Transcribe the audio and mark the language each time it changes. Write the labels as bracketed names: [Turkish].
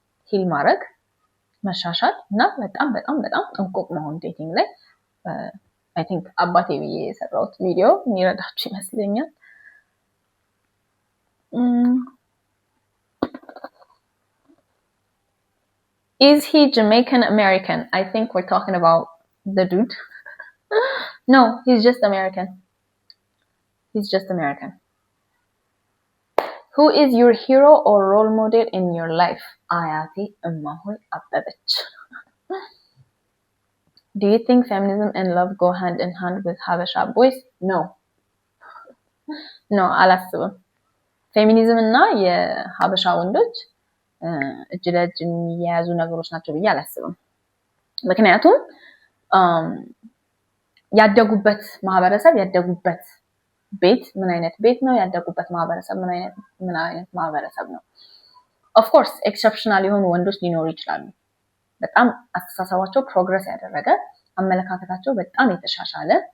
[Amharic] ሂል ማድረግ መሻሻል እና በጣም ጥንቁቅ መሆን ዴቲንግ ላይ [English] I think [Amharic] አባቴ ብዬ የሰራሁት ቪዲዮ የሚረዳችሁ ይመስለኛል። [English] Is he Jamaican American? I think we're talking about the dude. No, he's just American. Who is your hero or role model in your life? Ayati Ummahul Abbabach. Do you think feminism and love go hand in hand with Habesha boys? No, [Amharic] አላስብም። ፌሚኒዝም እና የሀበሻ ወንዶች እጅ ለእጅ የሚያያዙ ነገሮች ናቸው ብዬ አላስብም። ምክንያቱም ያደጉበት ማህበረሰብ ያደጉበት ቤት ምን አይነት ቤት ነው፣ ያደጉበት ማህበረሰብ ምን አይነት ማህበረሰብ ነው። ኦፍ ኮርስ ኤክሰፕሽናል የሆኑ ወንዶች ሊኖሩ ይችላሉ። በጣም አስተሳሰባቸው ፕሮግረስ ያደረገ አመለካከታቸው በጣም የተሻሻለ